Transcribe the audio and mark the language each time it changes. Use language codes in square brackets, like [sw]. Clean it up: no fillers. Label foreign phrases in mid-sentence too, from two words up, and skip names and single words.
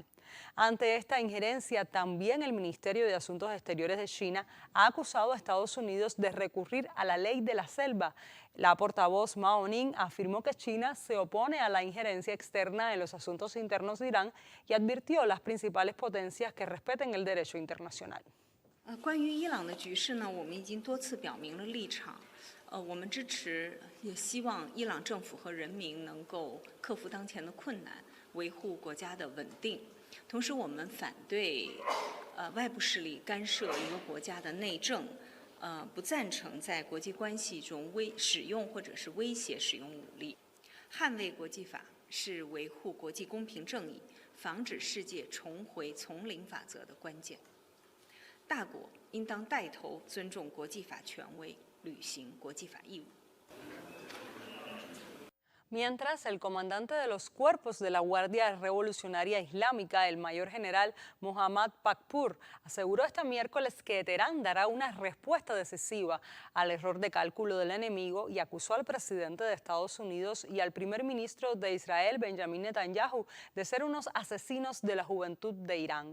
[es] Ante esta injerencia, también el Ministerio de Asuntos Exteriores de China ha acusado a Estados Unidos de recurrir a la ley de la selva. La portavoz Mao Ning afirmó que China se opone a la injerencia externa en los asuntos internos de Irán y advirtió a las principales potencias que respeten el derecho internacional. [zh] 关于伊朗的局势呢，我们已经多次表明了立场。我们支持，也希望伊朗政府和人民能够克服当前的困难，维护国家的稳定。同时，我们反对外部势力干涉一个国家的内政，不赞成在国际关系中使用或者是威胁使用武力。捍卫国际法是维护国际公平正义、防止世界重回丛林法则的关键。大国应当带头尊重国际法权威，履行国际法义务。 [es] Mientras, el comandante de los cuerpos de la Guardia Revolucionaria Islámica, el mayor general Mohammad Pakpur, aseguró este miércoles que Teherán dará una respuesta decisiva al error de cálculo del enemigo y acusó al presidente de Estados Unidos y al primer ministro de Israel, Benjamin Netanyahu, de ser unos asesinos de la juventud de Irán.